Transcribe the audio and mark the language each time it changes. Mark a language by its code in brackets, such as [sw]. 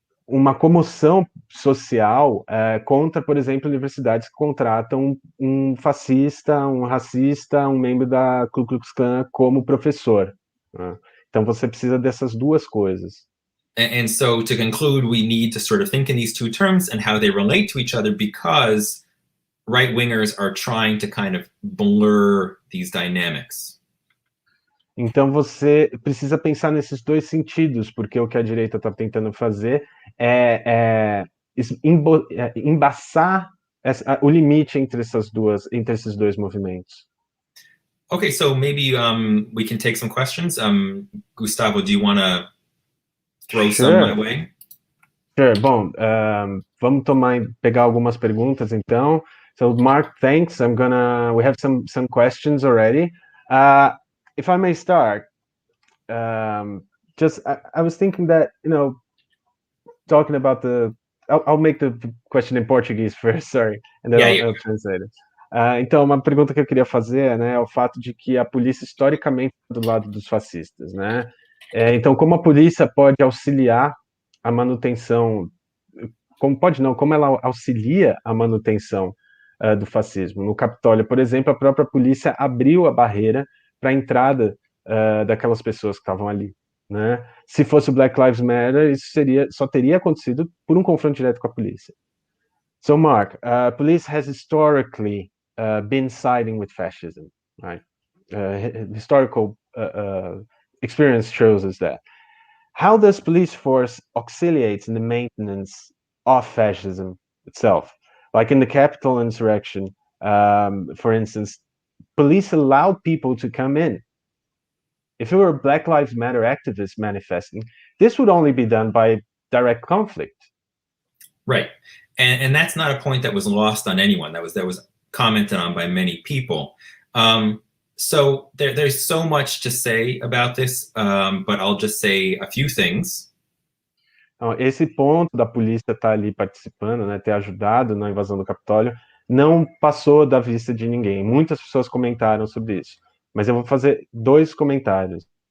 [pt] Uma comoção social contra, por exemplo, universidades que contratam um fascista, um racista, um membro da Ku Klux Klan como professor, né? Então você precisa dessas duas coisas. [en] And so to conclude, we need to sort of think in these two terms and how they relate to each other, because right-wingers are trying to kind of blur these dynamics. [pt] Então você precisa pensar nesses dois sentidos, porque o que a direita está tentando fazer é embaçar o limite entre esses dois movimentos. [en] Okay, so maybe we can take some questions. Gustavo, do you want to throw some my way? Sure. [pt] Bom, vamos pegar algumas perguntas então. [en] So Mark, thanks. We have some questions already. If I may start, I was thinking that, talking about I'll make the question in Portuguese first, sorry, and then I'll translate it. [pt] Então, uma pergunta que eu queria fazer, né, é o fato de que a polícia historicamente está do lado dos fascistas, né? Então, como a polícia pode auxiliar a manutenção, como ela auxilia a manutenção do fascismo? No Capitólio, por exemplo, a própria polícia abriu a barreira para a entrada daquelas pessoas que estavam ali, né? Se fosse o Black Lives Matter, isso só teria acontecido por um confronto direto com a polícia. [en] So, Mark, police has historically been siding with fascism, right? Historical experience shows us that. how does police force auxiliate in the maintenance of fascism itself? Like in the Capitol insurrection, for instance, police allowed people to come in. If it were Black Lives Matter activists manifesting, this would only be done by direct conflict. Right. And that's not a point that was lost on anyone. That was commented on by many people. So there's so much to say about this, but I'll just say a few things. [pt] Então, esse ponto da polícia estar ali participando, né, ter ajudado na invasão do Capitólio, não passou da vista de ninguém. Muitas pessoas comentaram sobre isso. Mas eu vou fazer 2 comentários.